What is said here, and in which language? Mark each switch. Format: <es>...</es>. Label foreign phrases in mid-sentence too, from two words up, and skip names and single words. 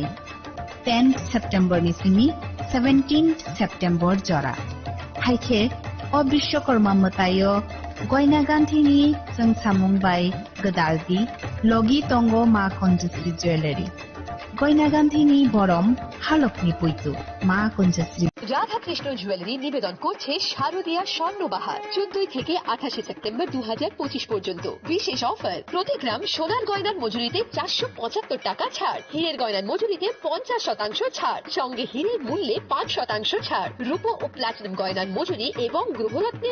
<trp>10th September ni simi 17th September jora. Haike o Bishwakarma matayo goina ganthini sangsamung bai gadaldi logi tongo ma Kunjasri Jewelry. goina ganthini borom halokni puitu ma Kunjasri</trp> <bn>রাধা কৃষ্ণ জুয়েলারি নিবেদন করছে শারদীয়া স্বর্ণবাহার 14 থেকে 28 সেপ্টেম্বর 2025 পর্যন্ত বিশেষ অফার প্রতি গ্রাম সোনার গয়নার মজুরিতে 475 টাকা ছাড় হীরের গয়নার মজুরিতে 50% ছাড় সঙ্গে হীরের মূল্যে 5% ছাড় রূপো ও প্লাটিনাম গয়নার মজুরি এবং গ্রহরত্নের</bn>